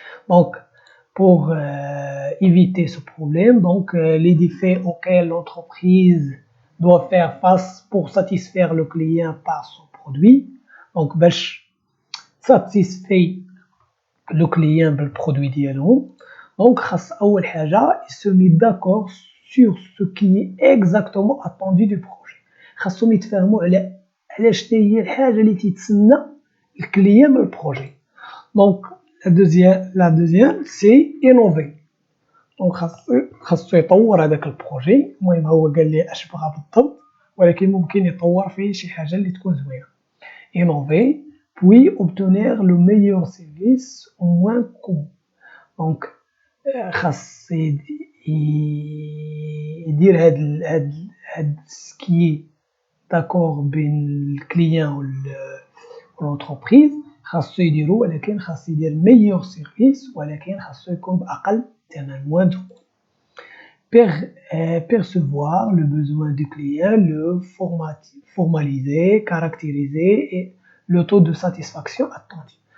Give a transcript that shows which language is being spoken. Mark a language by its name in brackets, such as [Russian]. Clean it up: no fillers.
[French] Donc, pour éviter ce problème, donc les défis auxquels l'entreprise doit faire face pour satisfaire le client par son produit. Donc باش satisfait le client بالproduit ديالو. Donc [Arabic] خاص أول حاجة [French] il se met d'accord sur ce qui est exactement attendu du projet. [Arabic] خاصهم يتفاهموا على شنو هي الحاجة اللي تيتسنى الكليان من البروجي. [French] Donc la deuxième c'est innover. [Arabic] دونك خاصو يطور هذاك البروجي. المهم هو قال لي اش بغا بالضبط، ولكن ممكن يطور فيه شي حاجه اللي تكون زوينه. [French] innover puis obtenir le meilleur service au moins coût. [Arabic] دونك خاص يدير هاد سكي داكور بين الكليان والانتربريز خاصو يديرو، ولكن خاص يدير [French] meilleur service [Arabic] ولكن خاصو يكون بأقل ثمن [French] moindre coût. Percevoir le besoin du client, le formaliser, caractériser et le taux de satisfaction attendu.